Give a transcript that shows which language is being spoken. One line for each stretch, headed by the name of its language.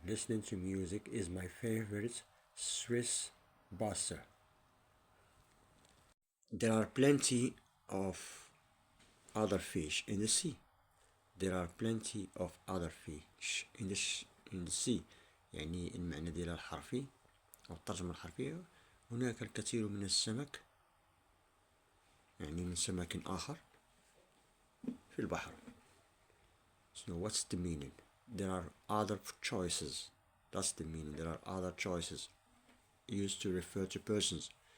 English: Listening to music is my favorite stress buster. There are plenty of other fish in the sea. There are plenty of other fish in the sea.
Arabic: يعني المعنى ديالها الحرفي أو الترجمة الحرفية هناك الكثير من السمك، يعني من سمك آخر في البحر.
English: So what's the meaning? There are other choices. That's the meaning. There are other choices used to refer to persons.